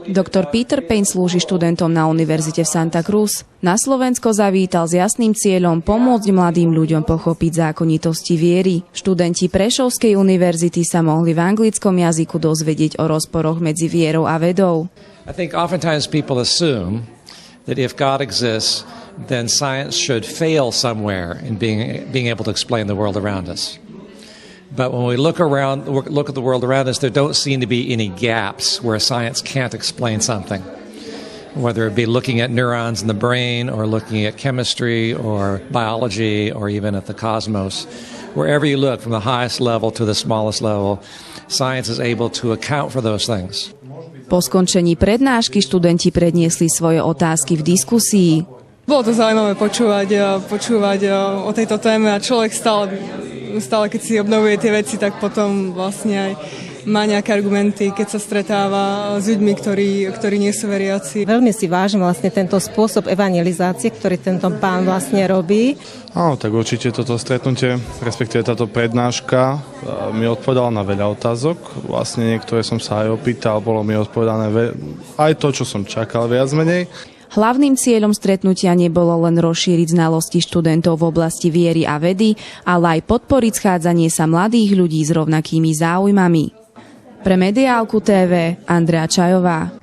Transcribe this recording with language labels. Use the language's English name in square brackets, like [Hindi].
[Slovak] Doktor Peter Payne slúži študentom na univerzite v Santa Cruz. Na Slovensko zavítal s jasným cieľom pomôcť mladým ľuďom pochopiť zákonitosti viery. Študenti Prešovskej univerzity sa mohli v anglickom jazyku dozvedieť o rozporoch medzi vierou a vedou. [English] I think oftentimes people assume that if God exists, then science should fail somewhere in being able to explain the world around us. But when we look at the world around us, there don't seem to be any gaps where science can't explain something. Whether it be looking at neurons in the brain or looking at chemistry or biology or even at the cosmos. Wherever you look, from the highest level to the smallest level, science is able to account for those things. [Slovak] Po skončení prednášky študenti predniesli svoje otázky v diskusii. Bolo to zaujímavé počúvať o tejto téme a človek stále keď si obnovuje tie veci, tak potom vlastne aj má nejaké argumenty, keď sa stretáva s ľuďmi, ktorí nie sú veriaci. Veľmi si vážim vlastne tento spôsob evangelizácie, ktorý tento pán vlastne robí. Áno, tak určite toto stretnutie, respektíve táto prednáška mi odpovedala na veľa otázok. Vlastne niektoré som sa aj opýtal, bolo mi odpovedané aj to, čo som čakal viac menej. Hlavným cieľom stretnutia nebolo len rozšíriť znalosti študentov v oblasti viery a vedy, ale aj podporiť schádzanie sa mladých ľudí s rovnakými záujmami. Pre Mediálku TV Andrea Čajová.